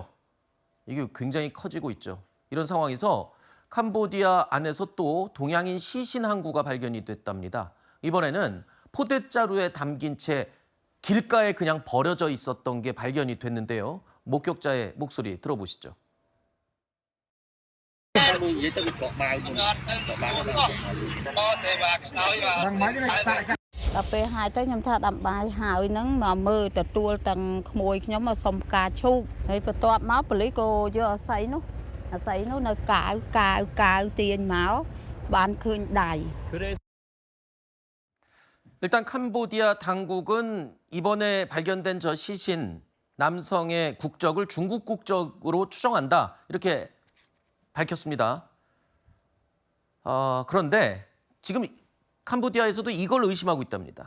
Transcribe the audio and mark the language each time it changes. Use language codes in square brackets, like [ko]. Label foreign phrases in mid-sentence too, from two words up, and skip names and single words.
[ko] 이게 굉장히 커지고 있죠. 이런 상황에서 캄보디아 안에서 또 동양인 시신 항구가 발견이 됐답니다. 이번에는 포대자루에 담긴 채 길가에 그냥 버려져 있었던 게 발견이 됐는데요. 목격자의 목소리 들어보시죠. [km] ដល់ពេលហើយទៅខ្ញុំថាដាំបាយហើយហ្នឹងមកមើលទទួលទាំងក្មួយខ្ញុំមកសុំផ្កាឈូកហើយបន្ទាប់មកប៉ូលីសក៏យកអាស័យនោះនៅកាវទាញមកបានឃើញដៃ [ko] 일단 캄보디아 당국은 이번에 발견된 저 시신 남성의 국적을 중국 국적으로 추정한다. 이렇게 밝혔습니다. 그런데 지금 캄보디아에서도 이걸 의심하고 있답니다.